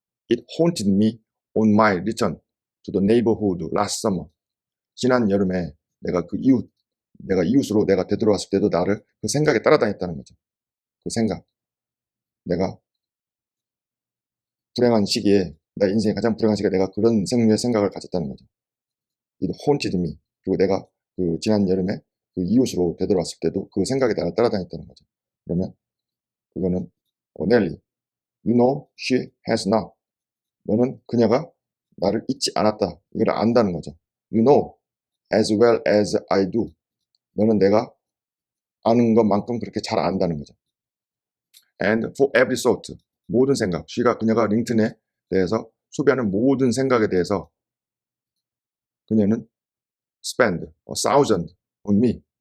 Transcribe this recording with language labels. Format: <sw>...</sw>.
<en>It haunted me on my return to the neighborhood last summer.</en> <ko>지난 여름에 내가 이웃으로 내가 되돌아왔을 때도 나를 그 생각에 따라다녔다는 거죠. 그 생각. 내가 불행한 시기에, 내 인생의 가장 불행한 시기에 내가 그런 생각을 가졌다는 거죠.</ko> <en>it haunted me.</en> <ko>그리고 내가 그 지난 여름에 그 이웃으로 되돌아왔을 때도 그 생각이 나를 따라다녔다는 거죠. 그러면 그거는 넬리,</ko> <en>you know she has not.</en> <ko>너는 그녀가 나를 잊지 않았다. 이걸 안다는 거죠.</ko> <en>You know as well as I do.</en> <ko>너는 내가 아는 것만큼 그렇게 잘 안다는 거죠.</ko> <en>And for every thought.</en> <ko>모든 생각. 그녀가 링튼에 대해서 소비하는 모든 생각에 대해서 그녀는</ko> <en>spend 1,000 on me.</en>